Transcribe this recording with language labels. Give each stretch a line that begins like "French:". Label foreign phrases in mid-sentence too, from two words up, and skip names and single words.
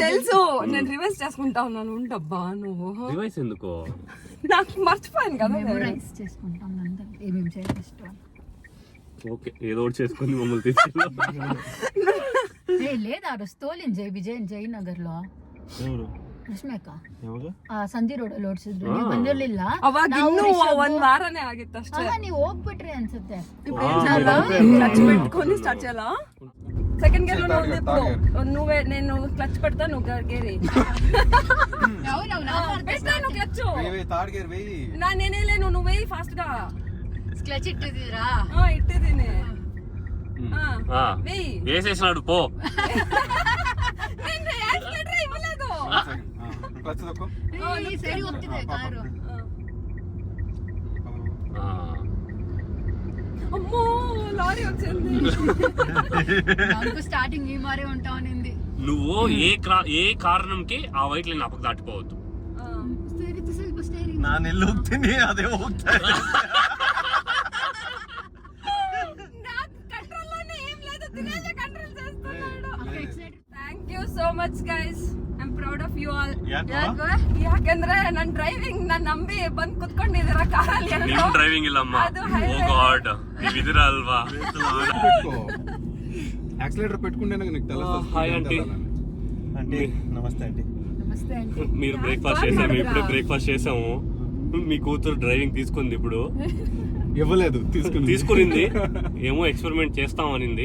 Telugu: తెలుసు, నేను రివర్స్ చేసుకుంటా ఉన్నాను. ఉండబ్బా నువ్వు, రివైస్ ఎందుకో నాకు మర్చిపోయాను కదా. మెమరైజ్ చేసుకుంటాం అందరం ఏమేమి చేయాలి ఇష్టం. ఓకే, ఏదో ఒకటి చేసుకుని మమ్మల్ని తీసుకెళ్ళి. లేదా తోలిన్ విజయ్ నగర్ లో ఎవరు
Kannada: ರಶ್ಮಿ ಅಕ್ಕ ಯಾವಾಗ ಸಂಧಿ ರೋಡ್ ಅಲ್ಲಿ ಓಡಿಸಿದ್ರು ನೀವು ಬಂದಿರ್ಲಿಲ್ಲ ಅವಾಗ ಇನ್ನೂ ಒಂದ್ ವಾರನೇ ಆಗಿತ್ತು ಅಷ್ಟೇ. ನೀವು ಹೋಗ್ಬಿಟ್ರಿ ಅನ್ಸುತ್ತೆ.
Telugu: ಕ್ಲಚ್ పెట్టుకొని స్టార్ట్ చేయాలా?
English: second gear
Telugu: లో ఉంది ఇప్పుడు. నువ్వే నేను క్లచ్ పెడతా, నువ్వు గేర్ పెట్టాను. క్లచ్
English: third gear
Telugu: వేయి. నేనే లేను, నువ్వు వేయి ఫాస్ట్ గా.
Kannada: ಕ್ಲಚ್ ಇಟ್ಟಿದ್ದೀರಾ?
Telugu: ఇట్టేదినే వేయి. వేసేసినాడు పో. నేను యాక్సిలేటర్ ఇవ్వలేదు. క్లచ్ తక్కువ.
Kannada: ಸರಿ ಹೋಗ್ತಿದೆ ಕಾರು.
Telugu: అమ్మో లారీ వచ్చింది. నాకు స్టార్టింగ్ ఈ మారే ఉంటావనింది. నువ్వు ఏ కారణంకి ఆ
English: white line
Telugu: అప్పకు దాటిపోవద్దు.
Kannada: ಸ್ವಲ್ಪ ಸ್ಟೇರಿಂಗ್ ನಾನು ಎಲ್ಲಿ ಹೋಗ್ತೀನಿ ಅದೇ ಹೋಗ್ತಾ ಇದೆ.
English: Thank you so much guys. I'm proud of you all.
Kannada: ಯಾಕಂದ್ರೆ ನನ್ ಡ್ರೈವಿಂಗ್ ನಾನು ನಂಬಿ ಬಂದ್ ಕುತ್ಕೊಂಡಿದ್ದೀರಾ ಕಾರಲ್ಲಿ. ನೀನು ಡ್ರೈವಿಂಗ್ ಇಲ್ಲಮ್ಮ.
English: oh god,
Kannada: ನೀವಿದ್ದೀರಾ ಅಲ್ವಾ?
Telugu: యాక్సిలేటర్ పెట్టుకుంటే నీకు తెలుస్తుంది.
English: hi aunty.
Telugu: ఆంటీ నమస్తే ఆంటీ.
Kannada: ನಮಸ್ತೆ ಆಂಟಿ.
Telugu: మీరు బ్రేక్ఫాస్ట్ చేసాము, ఇప్పుడే బ్రేక్ఫాస్ట్ చేసాము. మీ కూతురు డ్రైవింగ్ తీసుకుంది ఇప్పుడు. ఇవ్వలేదు, తీసుకునింది. ఏమో ఎక్స్పెరిమెంట్ చేస్తాం అనింది.